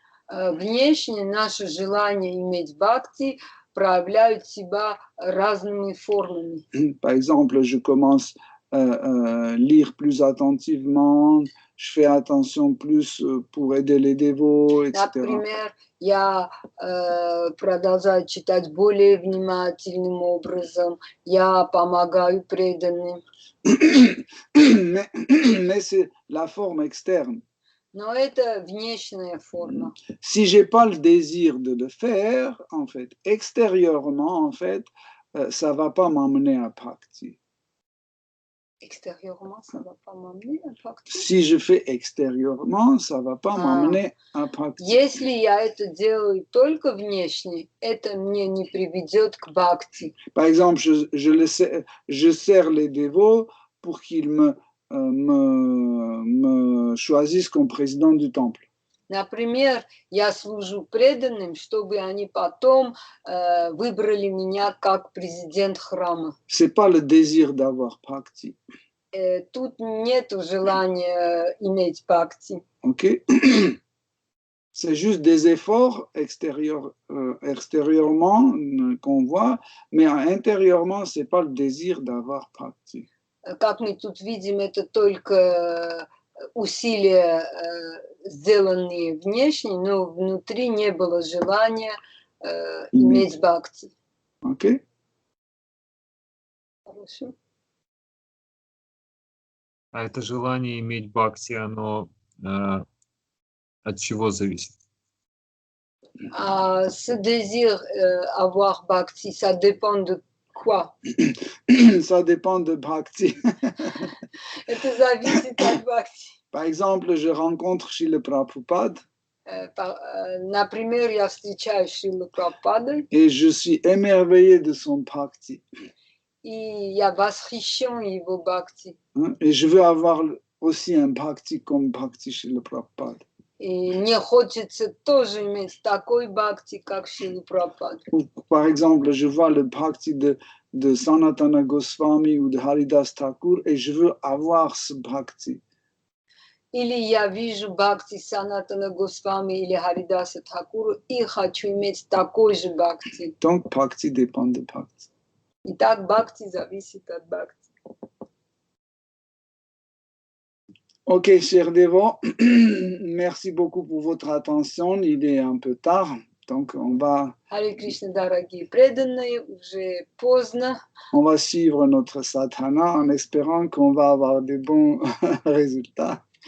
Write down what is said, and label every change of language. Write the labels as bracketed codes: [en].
[ru] Внешне наши желания иметь Бхакти проявляют себя разными формами. [fr] Par exemple, je commence lire plus attentivement, je fais attention plus pour aider les dévots, etc. [ru] Например, я продолжаю читать более внимательным образом, я помогаю преданным. [fr] Mais c'est la forme externe. [ru] Но это внешняя форма. [fr] Si j'ai pas le désir de le faire, en fait, extérieurement, en fait, ça va pas m'amener à bhakti. Extérieurement, ça va pas m'amener à bhakti. Si je fais extérieurement, ça va pas m'amener à bhakti. [ru] Если я это делаю только внешне, это мне не приведет к бхакти. [fr] Par exemple, je sers les dévots pour qu'ils me choisissent comme président du temple. [ru] Например, я служу преданным, чтобы они потом выбрали меня как президент храма. [fr] C'est pas le désir d'avoir bhakti. [ru] Тут нет желания иметь бхакти. Ok. [fr] C'est juste des efforts extérieurement qu'on voit, mais intérieurement, c'est pas le désir d'avoir bhakti. [ru] Как мы тут видим, это только усилия, сделанные внешне, но внутри не было желания иметь бхакти. Ok. Хорошо. А это желание иметь бхакти, оно от чего зависит? [fr] Ce désir avoir bhakti, ça dépend de quoi? Ça dépend de bhakti. [ru] Это зависит от бхакти. [fr] Par exemple, je rencontre Srila Prabhupada. [ru] Например, я встречаю Шрилу Прабхупадой. [fr] Et je suis émerveillé de son bhakti. [ru] И я восхищен его бхакти. [fr] Et je veux avoir aussi un bhakti comme bhakti Srila Prabhupada. [ru] И мне хочется тоже иметь такой бхакти, как Шрила Прабхупада. [fr] Par exemple, je vois le bhakti de Sanatana Goswami ou de Haridas Thakur et je veux avoir ce bhakti. [ru] Или я вижу бхакти Санатана Госвами или Харидаса Тхакура и хочу иметь такой же бхакти. [fr] Donc, bhakti dépend de bhakti. [ru] Итак, бхакти зависит от бхакти. [fr] Ok, chers dévots, merci beaucoup pour votre attention. Il est un peu tard, donc on va... [ru] Харе Кришна, дорогие преданные, уже поздно. [fr] On va suivre notre sadhana en espérant qu'on va avoir de bons résultats.